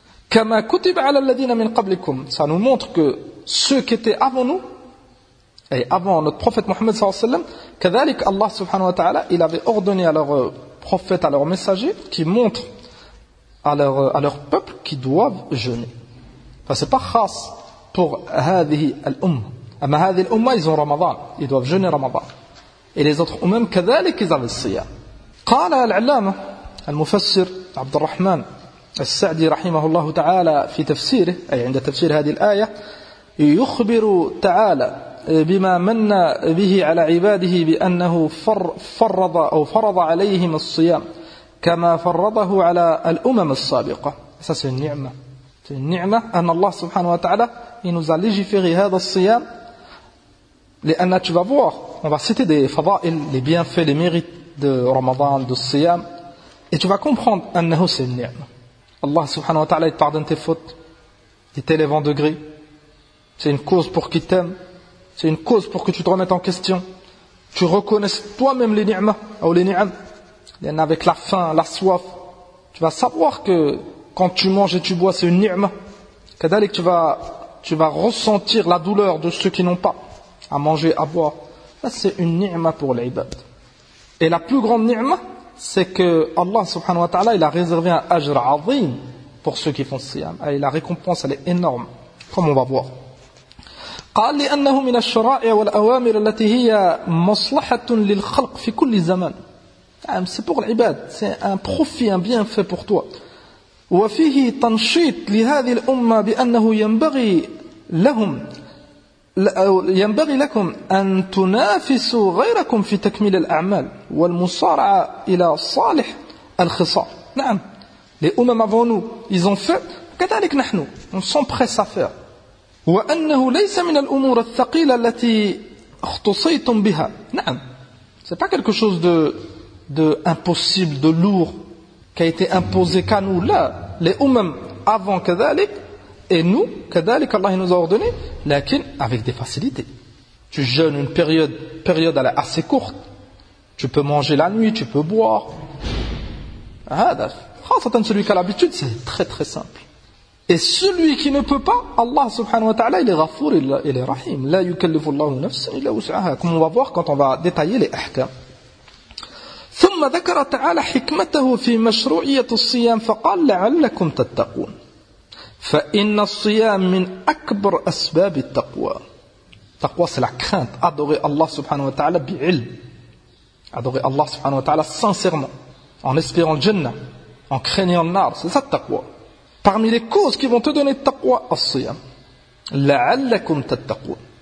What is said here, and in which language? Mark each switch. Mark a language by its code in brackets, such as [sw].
[ar] Kama kutiba 'alal ladhina min qablikum, [fr] ça nous montre que ceux qui étaient avant nous et avant notre prophète Mohammed sallallahu alayhi wa sallam, كذلك Allah subhanahu wa ta'ala il avait ordonné à leur prophète, à leur messager, qui montre à leur peuple qu'ils doivent jeûner. Enfin, c'est pas khas pour hadhihi al-umma. Mais هذه الأمة ils ont Ramadan, ils doivent jeûner Ramadan. Et les autres أمم كذلك ils avaient الصيام. [ar] قال العلامة المفسر عبد الرحمن السعدي رحمه الله تعالى في تفسيره أي عند تفسير هذه الآية يخبر تعالى بما من به على عباده بأنه فرض أو فرض عليهم الصيام كما فرضه على الأمم السابقة. [fr] Ça c'est une ni'ma. C'est une ni'ma [ar] أن الله سبحانه وتعالى [fr] il nous a légiféré هذا الصيام. Léanna, tu vas voir, on va citer des fada'il, les bienfaits, les mérites de Ramadan, de Siyam, et tu vas comprendre, annahu c'est une ni'ma. Allah subhanahu wa ta'ala, il pardonne tes fautes, il t'élève en degré, c'est une cause pour qu'il t'aime, c'est une cause pour que tu te remettes en question, tu reconnaisses toi-même les ni'ma, ou les ni'am, léanna avec la faim, la soif, tu vas savoir que quand tu manges et tu bois, c'est une ni'ma, kadalik tu vas ressentir la douleur de ceux qui n'ont pas à manger, à boire. Ça, c'est une ni'ma pour l'ibad. Et la plus grande ni'ma, c'est que Allah subhanahu wa ta'ala, il a réservé un ajr azim pour ceux qui font siyam. Et la récompense, elle est énorme. Comme on va voir. [ar] قال لأنه من الشرائع والأوامر التي هي مصلحة للخلق في كل زمان. [fr] C'est pour l'ibad. C'est un profit, un bienfait pour toi. [ar] وفيه تنشيط لهذه الأمة بأنه ينبغي لهم ينبغي لكم أن تنافسوا غيركم في تكميل الأعمال والمصارعة إلى صالح الخصال. نعم. [fr] Les أمم avant nous, ils ont fait. [ar] كذلك نحن. [fr] On s'empresse à faire. [ar] وأنه ليس من الأمور الثقيلة التي اختصيتم بها. نعم. [fr] C'est pas quelque chose de impossible, de lourd, qui a été imposé qu'à nous. Là, les أمم avant كذلك. Et nous, [ar] كذلك الله [fr] nous a ordonné, لكن avec des facilités. Tu jeûnes une période assez courte. Tu peux manger la nuit, tu peux boire. خاصةً celui qui a l'habitude, c'est très très simple. Et celui qui ne peut pas, Allah subhanahu wa ta'ala, il est ghafour, il est rahim. [ar] لا يكلف الله نفسا إلا وسعها. [fr] Comme on va voir quand on va détailler les ahkam. [ar] ثم ذكر تعالى حكمته في مشروعية الصيام فقال لعلكم تتقون. فإن الصيام من أكبر أسباب التقوى. [fr] تقوى c'est la crainte. Adorer Allah subhanahu wa ta'ala بعلم. Adorer Allah subhanahu wa ta'ala sincèrement. En espérant le jannah. En craignant le nar. C'est ça le taqwa. Parmi les causes qui vont te donner taqwa, as-siyam. [ar] La'allakum tattaqoun.